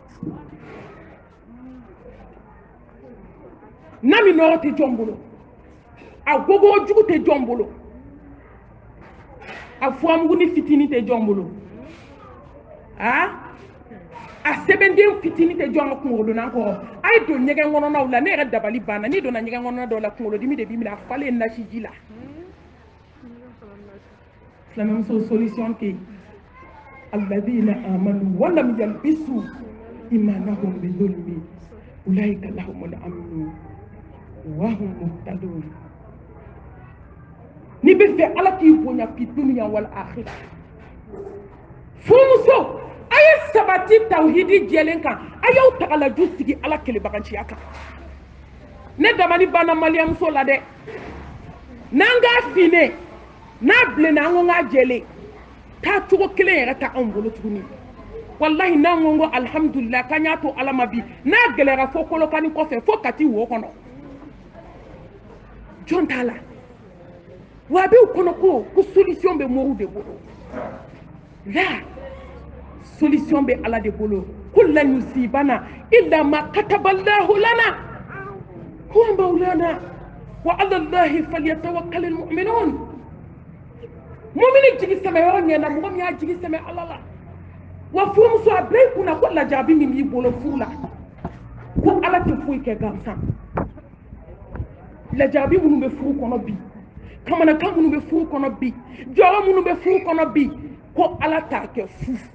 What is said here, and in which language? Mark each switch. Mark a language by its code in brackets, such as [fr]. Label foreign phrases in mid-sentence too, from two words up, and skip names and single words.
[bm] na min nɔrɔ tɛ jɔn bolo a gogo jugu tɛ jɔn bolo a furamuguni fitinin tɛ jɔn bolo a sɛbɛnden fitinin tɛ jɔn ka kunkolodonna kɔrɔ a ye don ɲɛgɛn kɔnɔnaw la ne yɛrɛ dabali banna n'i donna ɲɛgɛn kɔnɔna dɔw la kunkolodimi de b'i minɛ a falen nasi ji la silamɛmuso solution tɛ yen [ar] الذين آمنوا ولم يلبسوا إيمانهم بظلم أولئك لهم الأمن وهم مهتدون [bm] ni bɛ fɛ ala k'i bonya [ar] في الدنيا والآخرة [bm] furumuso a ye sabati tawhidi jɛlen kan a y'aw tagalaju sigi ala kelebaganciya kan ne dabali banna maliyamuso la dɛ n'an k'a fine n'a bilenna an ko k'a jɛlen taa cogo kelen yɛrɛ ta anw bolo tuguni wallahi n'an ko alhamdulillah k'an y'a to ala ma bi n'a gɛlɛyara fo kolokani kɔfɛ fo kati wo kɔnɔ jɔn t'a la wa a b'u kɔnɔ ko solution bɛ mɔgɔw de bolo la solution bɛ ala de bolo [ar] قل لن يصيبنا إلا ما كتب الله لنا هو مولانا وعلى الله فليتوكل المؤمنون [bm] mu'mini jigi sɛmɛ yɔrɔ ɲɛna mɔgɔ min y'a jigi sɛmɛ ala la wa furumuso a bila i kunna ko lajarabi min b'i bolo furu la ko ala tɛ foyi kɛ gansan lajarabi minnu bɛ furu kɔnɔ bi kamanakan minnu bɛ furu kɔnɔ bi jɔyɔrɔ minnu bɛ furu kɔnɔ bi ko ala t'a kɛ fu